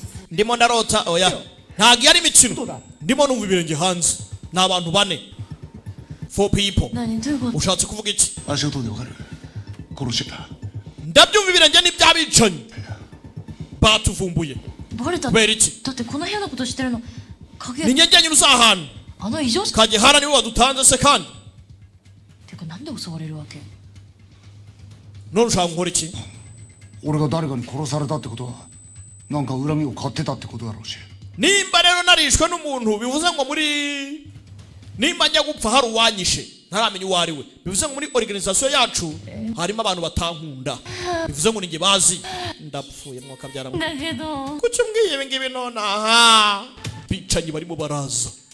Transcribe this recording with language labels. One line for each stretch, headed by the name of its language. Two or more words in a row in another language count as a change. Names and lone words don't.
Kinyarwanda: ndimo ndarota oya ntago yari imikino ndimo numva ibirenge hanze n'abantu bane 4 people ushatse kuvuga iki ndabyumva ibirenge n'ibyabicanyi batuvumbuye kubera iki ni nyegenye uzahana Kagehara niwe wadutanze se kandi none ushaka nkora iki
Japanese: 俺が誰かに殺されたってことはなんか恨みを買ってたってことだろうし
Kinyarwanda: nimba rero narishwe n'umuntu bivuze ngo muri nimba njya gupfa hari uwanyishe ntaramenya uwo ari we bivuze ngo muri organisation yacu harimo abantu batankunda bivuze ngo ninge bazi ndapfuye mwaka byara kuki mbwiye ibi ngibi none aha bicanyi barimo baraza